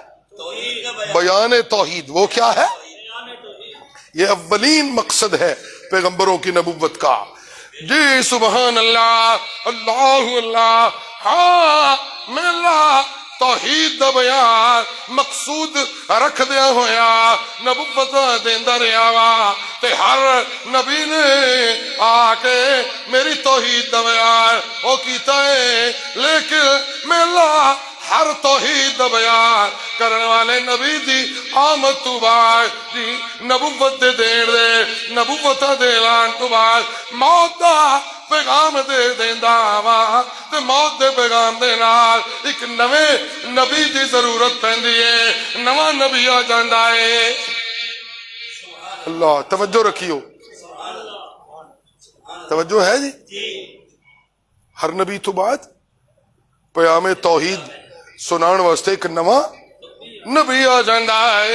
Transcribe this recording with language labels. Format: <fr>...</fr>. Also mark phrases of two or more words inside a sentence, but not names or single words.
<ur>بیان توحید۔ وہ کیا ہے؟ یہ اولین مقصد ہے پیغمبروں کی نبوت کا۔</ur> <pa>جی سبحان اللہ اللہ اللہ، ہاں میلا توحید دا بیان مقصود رکھ دیا ہویا، نبوت دیندا رہیا وا، تے ہر نبی نے آ کے میری توحید دا بیان او کیتا ہے، لیکن میلا ہر توحید دا بیان کرنے والے نبی دی آمد تو بعد جی نبوت دے دین دے، نبوت دے اعلان تو بعد موت دا پیغام دے دیندا وا، تے موت دے پیغام دے نال ایک نویں نبی دی ضرورت پیندی ہے، نواں نبی آ جاندا ہے۔ اللہ توجہ رکھیو، توجہ ہے جی، ہر نبی تو بعد پیغام توحید سنان واسطے ایک نواں نبی آ جاندا ہے۔</pa>